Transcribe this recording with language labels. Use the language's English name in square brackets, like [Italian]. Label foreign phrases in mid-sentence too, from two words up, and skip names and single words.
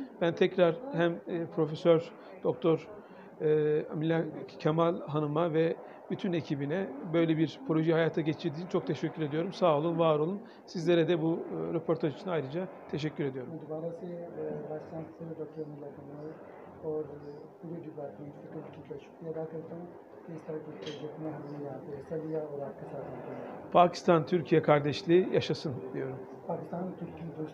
[Turkish] Ben tekrar hem Profesör Doktor Amila Kemal Hanım'a ve bütün ekibine böyle bir projeyi hayata geçirdiği için çok teşekkür ediyorum. Sağ olun, var olun. Sizlere de bu röportaj için ayrıca teşekkür ediyorum. [Urdu] میں دوبارہ سے [English] Vice Chancellor [Urdu] ڈاکٹر انیلا کمال اور پورے [English] department faculty [Urdu] کا شکریہ ادا کرتا ہوں کہ اس طرح کے پروجیکٹ میں ہم نے یہاں پہ حصہ لیا اور آپ کے ساتھ ہم کریں. [Turkish] Pakistan-Türkiye kardeşliği yaşasın diyorum. पाकिस्तान तुर्की